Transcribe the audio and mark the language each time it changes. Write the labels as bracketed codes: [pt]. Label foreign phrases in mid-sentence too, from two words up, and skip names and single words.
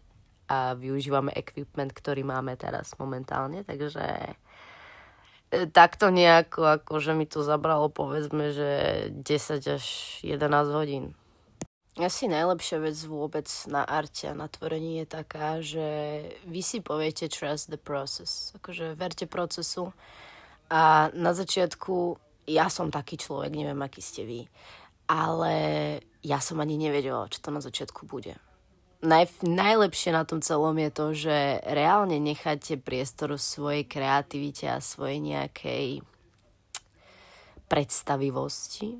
[sk] A využívame equipment, ktorý máme teraz momentálne, takže takto nejako, akože mi to zabralo, povedzme, že 10 až 11 hodín. Asi najlepšia vec vôbec na arte a na tvorení je taká, že vy si poviete [en] trust the process. [sk] Akože verte procesu. A na začiatku, ja som taký človek, neviem, aký ste vy, ale ja som ani nevedela, čo to na začiatku bude. Najlepšie na tom celom je to, že reálne necháte priestor svojej kreativite a svojej nejakej predstavivosti.